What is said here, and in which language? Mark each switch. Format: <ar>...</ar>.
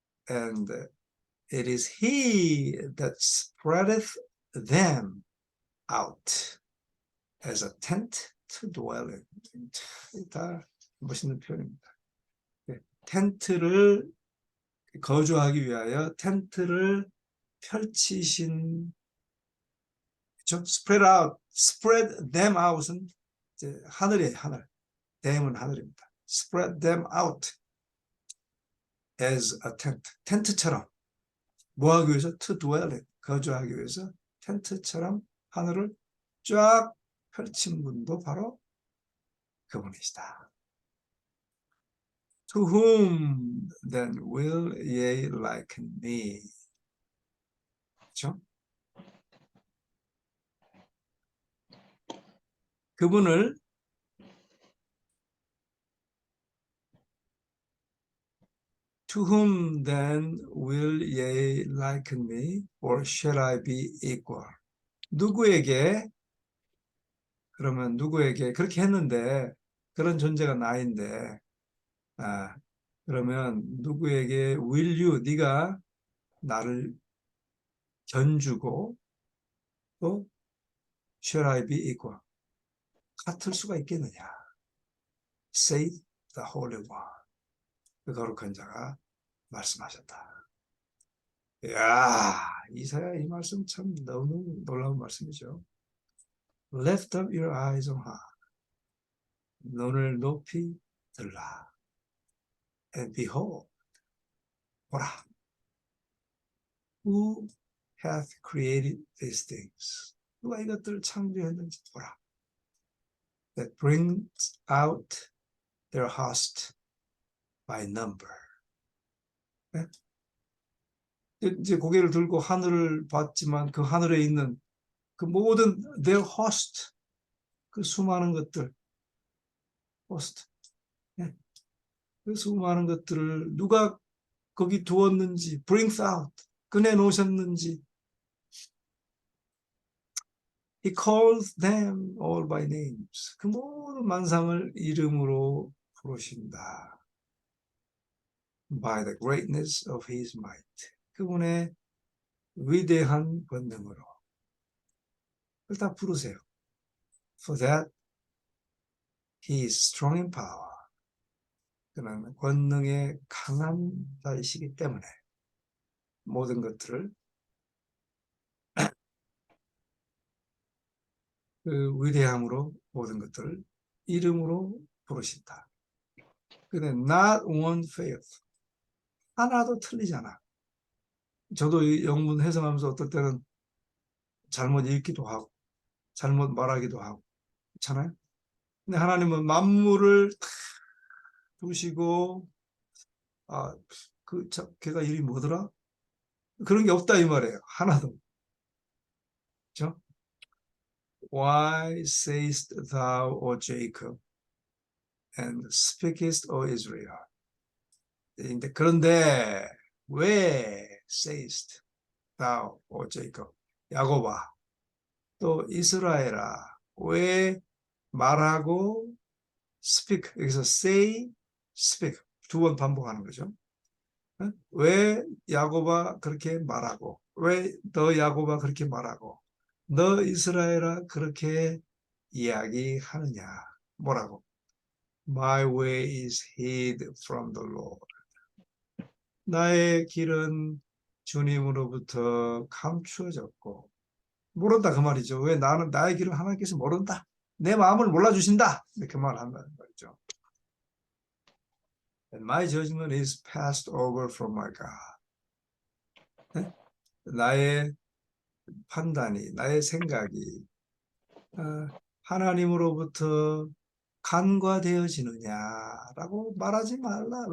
<en>And it is he that spreadeth them out as a tent to dwell in.</en> <ko>다 멋있는 표현입니다. 텐트를 거주하기 위하여 텐트를 펼치신 그렇죠?</ko> <en>spread them out</en> <ko>은 이제 하늘이에요, 하늘. them은 하늘입니다.</ko> <en>spread them out as a tent.</en> <ko>텐트처럼 뭐 하기 위해서?</ko> <en>to dwell in.</en> <ko>거주하기 위해서 텐트처럼 하늘을 쫙 펼친 분도 바로 그분이시다.</ko> <en>To whom then will ye liken me?</en> <ko>그렇죠? 그분을</ko> <en>To whom then will ye liken me, or shall I be equal?</en> <ko>누구에게 그러면 누구에게 그렇게 했는데 그런 존재가 나인데 그러면 누구에게</ko> <en>will you</en> <ko>네가 나를 견주고 또</ko> <en>shall I be equal</en> <ko>같을 수가 있겠느냐?</ko> <en>Say the Holy One.</en> <ko>그 거룩한 자가 말씀하셨다. 이야, 이사야 이 말씀 참 너무 놀라운 말씀이죠.</ko> <en>Lift up your eyes on high.</en> <ko>눈을 높이 들라.</ko> <en>And behold,</en> <ko>보라.</ko> <en>Who hath created these things?</en> <ko>누가 이것들을 창조했는지 보라.</ko> <en>That brings out their host by number.</en> <ko>네? 이제 고개를 들고 하늘을 봤지만 그 하늘에 있는 그 모든</ko> <en>their host,</en> <ko>그 수많은 것들, host, 네? 그 수많은 것들을 누가 거기 두었는지,</ko> <en>brings out,</en> <ko>꺼내 놓으셨는지,</ko> <en>He calls them all by names.</en> <ko>그 모든 만상을 이름으로 부르신다.</ko> <en>By the greatness of His might.</en> <ko>그분의 위대한 권능으로. 그걸 다 부르세요.</ko> <en>For that He is strong in power.</en> <ko>그는 권능에 강한 자이시기 때문에 모든 것들을 그 위대함으로 모든 것들을 이름으로 부르신다. 근데</ko> <en>not one fails.</en> <ko>하나도 틀리지 않아. 저도 이 영문 해석하면서 어떨 때는 잘못 읽기도 하고 잘못 말하기도 하고 그렇잖아요. 근데 하나님은 만물을 두시고 걔가 이름이 뭐더라? 그런 게 없다 이 말이에요. 하나도. 그렇죠?</ko> <en>Why sayest thou, O Jacob, and speakest, O Israel?</en> <ko>그런데 왜</ko> <en>sayest thou, O Jacob,</en> <ko>야곱아, 또 이스라엘아, 왜 말하고</ko> <en>speak,</en> <ko>여기서</ko> <en>say, speak</en> <ko>두 번 반복하는 거죠. 왜 야곱아 그렇게 말하고, 왜 너 야곱아 그렇게 말하고, 너 이스라엘아 그렇게 이야기하느냐? 뭐라고?</ko> <en>My way is hid from the Lord.</en> <ko>나의 길은 주님으로부터 감추어졌고 모른다 그 말이죠. 왜 나는 나의 길을 하나님께서 모른다. 내 마음을 몰라주신다. 그 말을 한다는 말이죠.</ko> <en>And my judgment is passed over from my God.</en> <ko>네? 나의 판단이, 나의 생각이 하나님으로부터 간과되어지느냐라고 말하지 말라.</ko>